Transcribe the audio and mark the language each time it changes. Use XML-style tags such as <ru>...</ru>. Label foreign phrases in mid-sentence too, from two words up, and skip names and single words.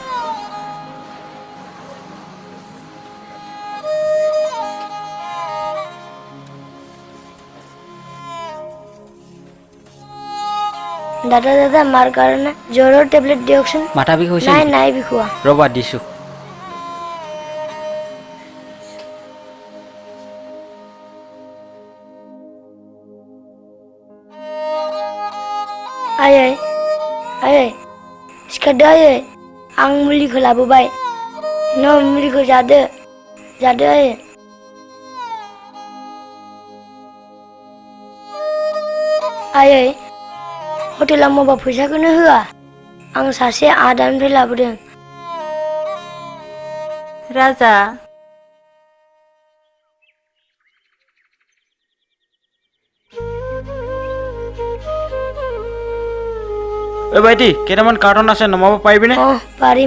<as>দাদা দাদা মাৰ কাৰণে জ্বৰৰ টেবলেট দিয়কচোন মাথা বিষ হৈছে নাই নেকি? নাই বিষোৱা ৰ'বা দিছো</as> <brx>आयै आयै सिखारदो आयै आं मुलिखौ लाबोबाय नों मुलिखौ जादो जादो आयै आयै हटेलाव मावबा फैसाखौनो होआ आं सासे आदानिफ्राय लाबोदों राजा</brx> <as>ঐ ভাইটি কেইটামান কাৰ্টন আছে নমাব পাৰিবিনে অ পাৰিম</as>